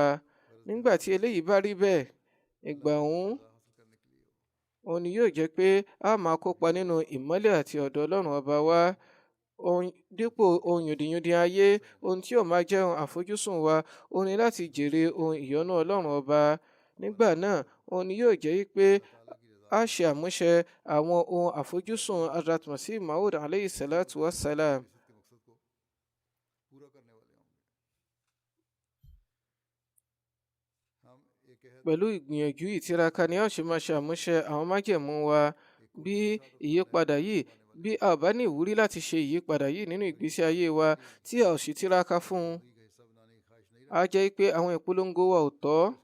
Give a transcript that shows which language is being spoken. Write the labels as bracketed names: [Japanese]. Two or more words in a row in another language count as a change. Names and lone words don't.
[Yoruba] Nígbà tí eléyìí bá rí bẹ́ẹ̀, ìgbà òun ni yóò jẹ́ pé a máa kópa nínú ìmọ́lẹ̀ àti ọ̀dọ̀ Ọlọ́run ọba wa. Dípò ohun yòdìyòdì ayé, ohun tí yóò máa jẹ́ ohun àfojúsùn wa, òun ni láti jèrè ohun ìyọ́nú Ọlọ́run ọba. Nígbà náà, òun ni yóò jẹ́ pé a ṣe àmúṣe àwọn ohun àfojúsùn Hazrat Masih Maud [Arabic] عليه الصلاة والسلام. [Yoruba] Pẹ̀lú ìgbìyànjú ìtiraka ni a ṣe máa ṣe àmúṣe àwọn májẹ̀mú wa. Bí ìyípadà yìí bí a bá ní ìwúrí láti ṣe ìyípadà yìí nínú ìgbésí ayé wa tí a ò sì tiraka fún un, á jẹ́ pé àwọn ìpolongo wa ò tọ́.